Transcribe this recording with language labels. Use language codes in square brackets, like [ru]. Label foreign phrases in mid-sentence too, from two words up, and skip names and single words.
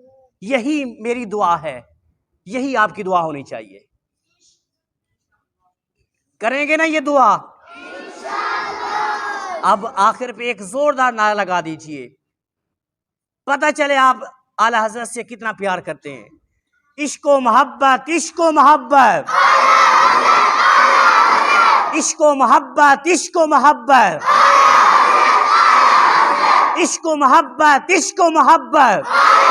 [ur] یہی میری دعا ہے، یہی آپ کی دعا ہونی چاہیے۔ کریں گے نا یہ دعا؟ اب آخر پہ ایک زوردار نعرہ لگا دیجئے، پتہ چلے آپ اعلیٰ حضرت سے کتنا پیار کرتے ہیں۔ عشق و محبت، عشق و محبت، عشق و محبت، عشق و محبت، عشق و محبت، عشق و محبت۔